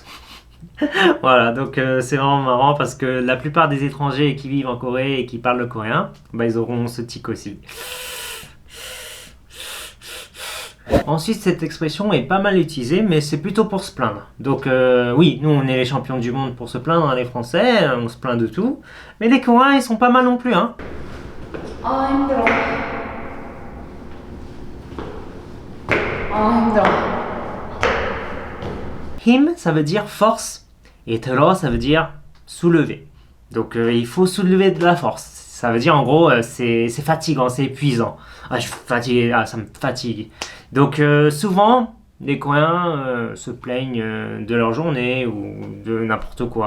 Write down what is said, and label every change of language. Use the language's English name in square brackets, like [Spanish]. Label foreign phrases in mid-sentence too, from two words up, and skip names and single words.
[French] Voilà, donc c'est vraiment marrant parce que la plupart des étrangers qui vivent en Corée et qui parlent le coréen, bah, ils auront ce tic aussi. Ensuite, cette expression est pas mal utilisée, mais c'est plutôt pour se plaindre. Donc oui, nous on est les champions du monde pour se plaindre, hein, les Français, on se plaint de tout. Mais les Coréens, ils sont pas mal non plus, hein. [Korean] 아, 힘들어. 아, 힘들어. [French] Him, ça veut dire force, et terro, ça veut dire soulever. Donc il faut soulever de la force. Ça veut dire en gros, c'est fatigant, c'est épuisant. Ah, je suis fatigué, ça me fatigue. Donc souvent, les Coréens se plaignent de leur journée ou de n'importe quoi.